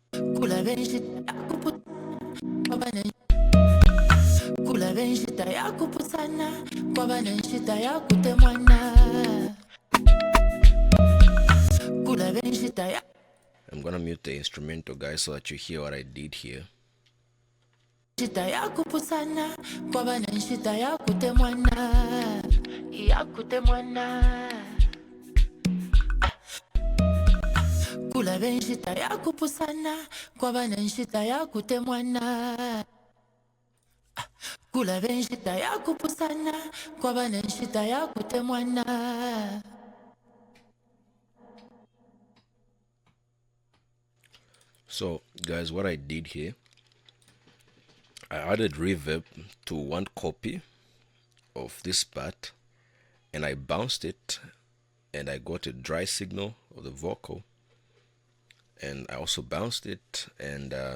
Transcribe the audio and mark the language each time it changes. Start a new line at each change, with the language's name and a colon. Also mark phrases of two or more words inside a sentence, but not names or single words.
English: I'm gonna mute the instrumental, guys, so that you hear what I did here.
Bemba: Kula benshita yakupusana kwaba nenshita yakute mwana. Kula benshita yakupusana kwaba nenshita yakute mwana.
English: So guys, what I did here, I added reverb to one copy of this part, and I bounced it, and I got a dry signal of the vocal, and I also bounced it, and